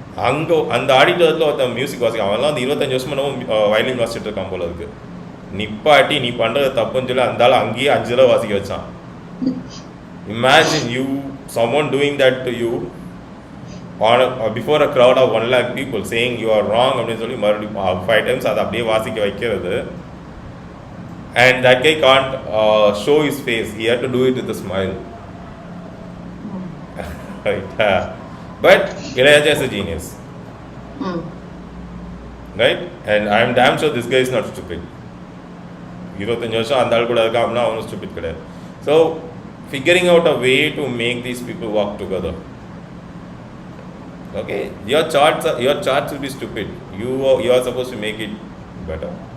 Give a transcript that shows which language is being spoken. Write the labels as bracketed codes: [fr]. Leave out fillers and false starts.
[ta] அங்கே அந்த ஆடிட்டோரியத்தில் ஒருத்தன் மியூசிக் வாசிக்க, அவன்லாம் வந்து 25 வருஷம் என்னமோ வயலின் வாசிச்சுட்டு இருக்கான் போல இருக்கு. நிப்பாட்டி நீ பண்ணுறது தப்புன்னு சொல்லி அந்த ஆள் அங்கேயே 5 தடவை வாசிக்க வச்சான். [en] imagine someone doing that to you before a crowd of 1 lakh people saying you are wrong [ta] அப்படின்னு சொல்லி மறுபடியும் 5 times அதை அப்படியே வாசிக்க வைக்கிறது. [en] And that guy can't show his face, he had to do it with a smile. Right? But Ilayaraja is a genius. Right? And I am damn sure this guy is not stupid. [ta] 25 வருஷம் அந்த ஆள் கூட இருக்கா அப்படின்னா அவனும் stupid கிடையாது. [en] So figuring out a way to make these people work together. Okay, your charts will be stupid. You are supposed to make it better.